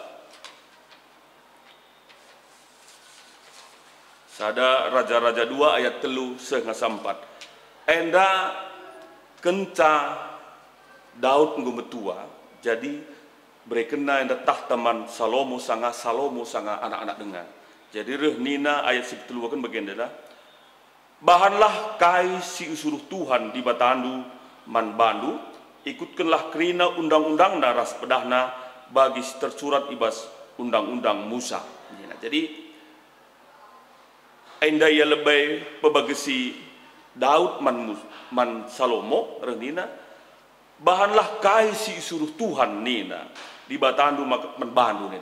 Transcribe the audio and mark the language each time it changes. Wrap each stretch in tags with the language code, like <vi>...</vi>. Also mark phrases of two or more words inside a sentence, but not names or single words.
<btx>Sada raja-raja 2 ayat 3-4. Enda kenca Daud ngumbetua jadi berekena enda tahtaman Salomo sanga anak-anak dengan. Jadi reh nina ayat 10 kan bagian dah. Bahanlah kai si usuruh Tuhan di batandu man bandu, ikutkanlah kerina undang-undang naras pedahna bagi tersurat ibas undang-undang Musa. Jadi enda ia lebih pebagasi Daud man Salomo renina bahanlah kai si usuruh Tuhan nina di batandu man bandu nih.</btx>